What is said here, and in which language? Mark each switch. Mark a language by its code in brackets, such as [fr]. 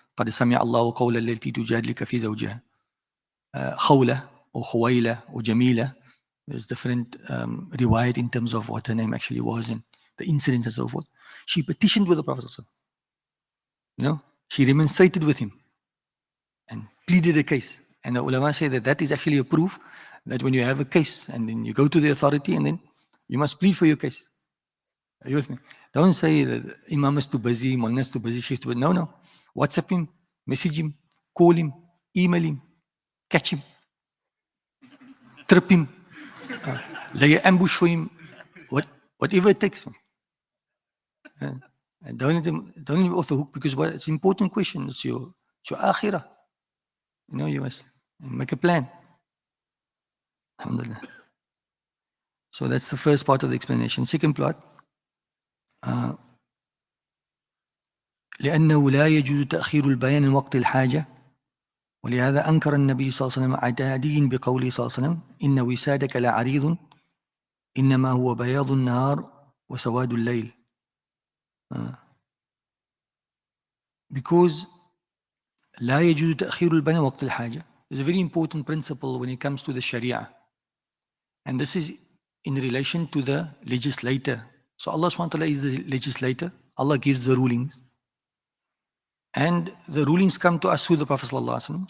[ar] قَدْ سَمِعَ اللَّهُ قَوْلَ الَّتِي تُجَادِلُكَ فِي زَوْجِهَا خَوْلَةٌ or Khuwaila or Jamila. [en] There's different riwayat in terms of what her name actually was and the incidents and so forth. She petitioned with the Prophet. She remonstrated with him and pleaded a case. And the ulama say that is actually a proof that when you have a case and then you go to the authority and then you must plead for your case. Are you with me? Don't say that Imam is too busy, Mullah is too busy, Sheikh is too busy. No. WhatsApp him, message him, call him, email him, catch him, trip him, lay an ambush for him, whatever it takes. And don't let him off the hook because it's an important question. It's your akhirah. You must make a plan. Alhamdulillah. So that's the first part of the explanation. Second part, [ar] لأنه لا يجوز تأخير البيان من وقت الحاجة ولهذا أنكر النبي صلى الله عليه وسلم عتادي بقوله صلى الله عليه وسلم إن وسادك لعريض إنما هو بياض النهار وسواد الليل. [en] Because [ar] لا يجوز تأخير البيان من وقت الحاجة [en] is a very important principle when it comes to the Sharia. And this is in relation to the legislator. So Allah subhanahu wa ta'ala is the legislator. Allah gives the rulings. And the rulings come to us through the Prophet sallallahu alaihi wasallam.